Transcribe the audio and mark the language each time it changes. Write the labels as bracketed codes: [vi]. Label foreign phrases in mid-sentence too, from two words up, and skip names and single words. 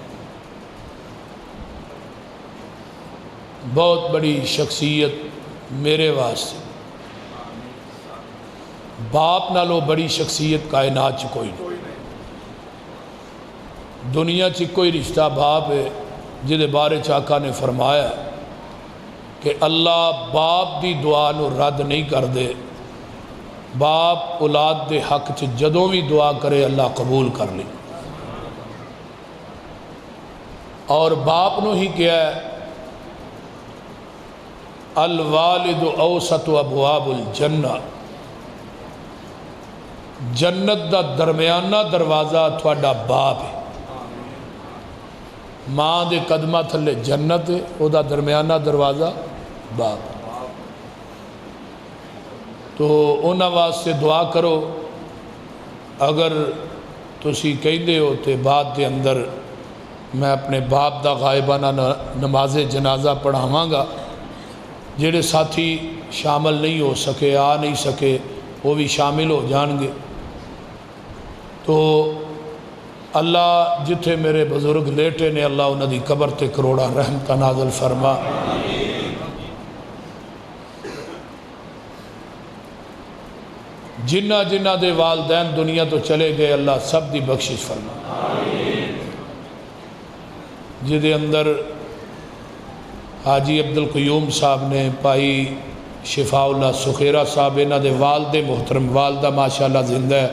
[pa] بہت بڑی شخصیت میرے واسطے باپ نالو بڑی شخصیت کائنات چ کوئی نہیں. دنیا چ کوئی رشتہ باپ ہے جدے بارے آقا نے فرمایا کہ اللہ باپ دی دعا نو رد نہیں کر دے. باپ اولاد دے حق چ جدوں بھی دعا کرے اللہ قبول کر لے. اور باپ نو ہی کیا ہے [ar] الوالد اوسط ابواب الجنہ. [pa] جنت دا درمیانہ دروازہ تھوڑا باپ ہے. ماں دے قدمہ تھلے جنت ہے او دا درمیانہ دروازہ باپ. تو انہاں واسطے دعا کرو. اگر تسی کہندے ہو تے بعد دے اندر میں اپنے باپ دا غائبانہ نماز جنازہ پڑھاواں گا. جڑے ساتھی شامل نہیں ہو سکے آ نہیں سکے وہ بھی شامل ہو جان گے. تو اللہ جتھے میرے بزرگ لیٹے نے اللہ انہاں دی قبر تے کروڑا رحمت نازل فرما. جنہ جنہ دے والدین دنیا تو چلے گئے اللہ سب دی بخشش فرما. جدے اندر حاجی عبدالقیوم صاحب نے پائی شفاء اللہ سخیرہ صاحب انہاں دے والد محترم والدہ ماشاءاللہ زندہ ہے.